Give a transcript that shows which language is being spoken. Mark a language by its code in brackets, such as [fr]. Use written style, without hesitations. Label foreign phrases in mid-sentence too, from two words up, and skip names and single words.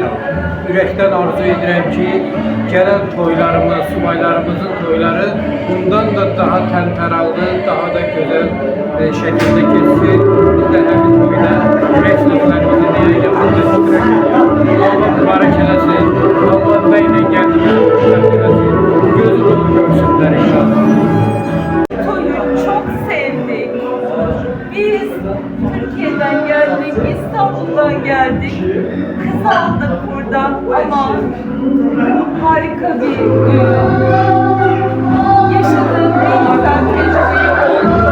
[az] Ürəkdən arzu edirəm ki, gələn toylarımız, subaylarımızın toyları bundan da daha təntəralı, daha da güzel şəkildə keçsin. Biz də həmin toyda ürək sözlərimizi deyə yaxınlaşdırıq. Allah mübarək eləsin, Allah bəylə gəldiyimiz xoşbəxt eləsin. Gözü dolu görsünlər inşallah. [tr] Toyu çok sevdik. Biz Türkiye'den geldik, İstanbul'dan geldik. Kız aldık buradan ama harika bir gün. Yaşadığım en güzel tecrübeyi oldu.